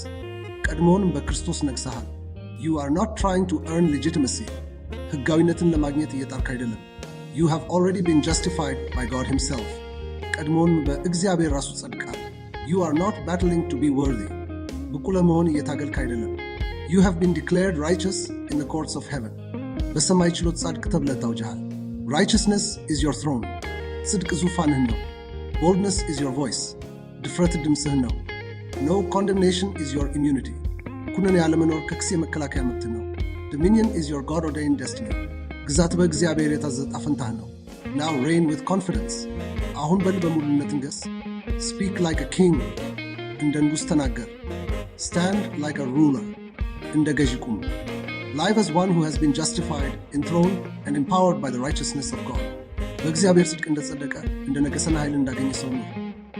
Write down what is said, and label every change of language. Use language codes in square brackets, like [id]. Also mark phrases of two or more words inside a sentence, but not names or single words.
[am] ቀድሞውንም በክርስቶስ ነግሠሃል። [en] You are not trying to earn legitimacy. [am] ሕጋዊነትን ለማግኘት እየጣርክ አይደለም። [en] You have already been justified by God himself. [am] ቀድሞውንም በእግዚአብሔር ራሱ ጸድቃል። [en] You are not battling to be worthy. [am] ብቁ ለመሆን እየታገልክ አይደለም። [en] You have been declared righteous in the courts of heaven. [am] በሰማይ ችሎት ጻድቅ ተብለህ ታውጀሃል። [en] Righteousness is your throne. [am] ጽድቅ ዙፋንህ ነው። [en] Boldness is your voice. [am] ድፍረት ድምፅህ ነው። [en] No condemnation is your immunity. [am] ኩነኔ ያለመኖር ከክስ የመከላከያ መብት ነው። [en] Dominion is your God-ordained destiny. [am] ግዛት በእግዚአብሔር የታዘዘ ዕጣ ፈንታህ ነው። [en] Now reign with confidence. [am] አሁን በል በሙሉነት ንገሥ። [en] Speak like a king. [am] እንደ ንጉሥ ተናገር። [en] Stand like a ruler. [am] እንደ ገዢ ቁም። [en] Live as one who has been justified, enthroned, and empowered by the righteousness of God. [am] በእግዚአብሔር ጽድቅ እንደጸደቀ እንደ ነገሠና ኃይል እንዳገኘ ሰው ነው።